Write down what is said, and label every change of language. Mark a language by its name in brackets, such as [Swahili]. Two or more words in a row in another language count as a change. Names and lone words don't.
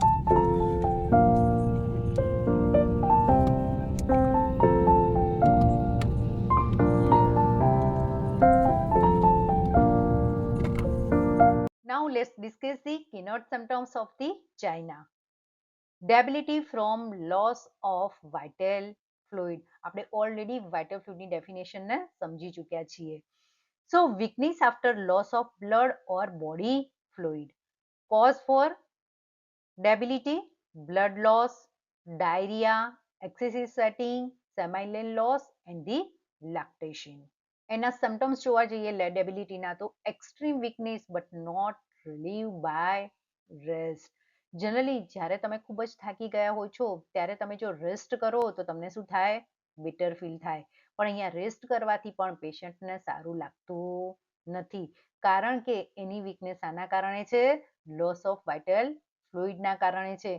[English] Now let's discuss the keynote symptoms of the China. Debility from loss of vital fluid. [Gujarati] આપણે already [English] vital fluid [Gujarati] ની definition ને સમજી ચૂક્યા છીએ. [English] So weakness after loss of blood or body fluid. Cause for debility, blood loss, diarrhea, excessive sweating, seminal loss and the lactation. એના symptoms [Gujarati] જોવા જઈએ [English] debility [Gujarati] ના તો [English] extreme weakness but not relieved by rest. [Gujarati] જનરલી જ્યારે તમે ખૂબ જ થાકી ગયા હોય છો ત્યારે તમે જો રેસ્ટ કરો તો તમને શું થાય? [English] better feel થાય. [Gujarati] પણ અહીંયા રેસ્ટ કરવાથી પણ પેશન્ટને સારું લાગતું નથી, કારણ કે એની વીકનેસ આના કારણે છે, [English] loss of vital [Gujarati] ફ્લુઇડના કારણે છે.